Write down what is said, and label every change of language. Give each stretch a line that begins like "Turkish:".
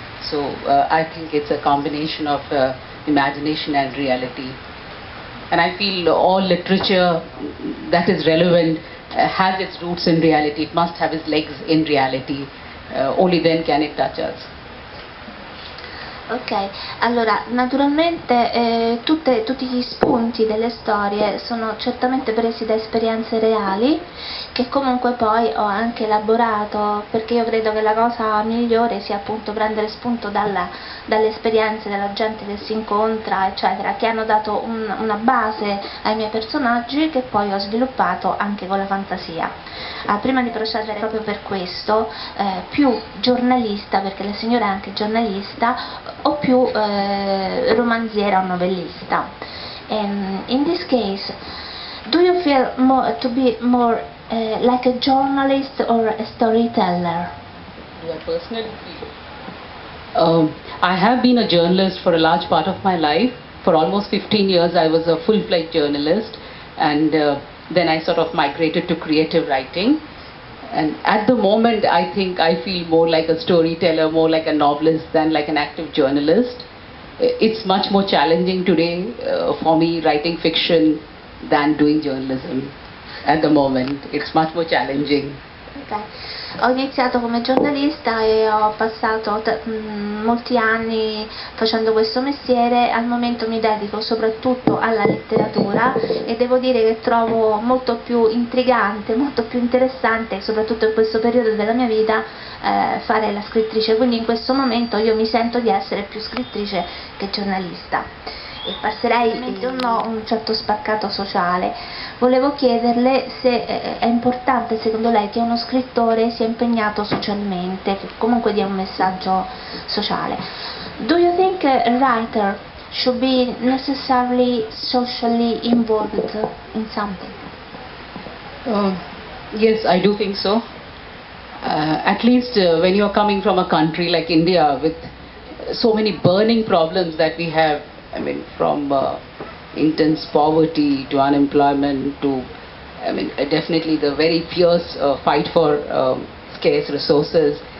English: So I think it's a combination of imagination and reality. And I feel all literature that is relevant has its roots in reality. It must have its legs in reality. Only then can it touch us.
Italian: Ok, allora naturalmente tutti gli spunti delle storie sono certamente presi da esperienze reali che comunque poi ho anche elaborato, perché io credo che la cosa migliore sia appunto prendere spunto dalle esperienze della gente che si incontra eccetera, che hanno dato una base ai miei personaggi che poi ho sviluppato anche con la fantasia. Prima di procedere proprio per questo, più giornalista, perché la signora è anche giornalista, o più romanziera o novellista.
English: In this case, do you feel to be more like a journalist or a storyteller? Do I personally feel? I have been a journalist for a large part of my life. For almost 15 years I was a full-fledged journalist, and then I sort of migrated to creative writing. And at the moment I think I feel more like a storyteller, more like a novelist than like an active journalist. It's much more challenging today for me writing fiction than doing journalism. At the moment it's much more challenging. Okay.
Italian: Ho iniziato come giornalista e ho passato molti anni facendo questo mestiere. Al momento mi dedico soprattutto alla letteratura e devo dire che trovo molto più intrigante, molto più interessante, soprattutto in questo periodo della mia vita, fare la scrittrice, quindi in questo momento io mi sento di essere più scrittrice che giornalista. E passerei a un certo spaccato sociale. Volevo chiederle se è importante secondo lei che uno scrittore sia impegnato socialmente, che comunque dia un messaggio sociale.
English: Do you think a writer should be necessarily socially involved in something? Yes, I do think so. At least when you are coming from a country like India with so many burning problems that we have, I mean, from intense poverty to unemployment to, I mean, definitely the very fierce fight for scarce resources.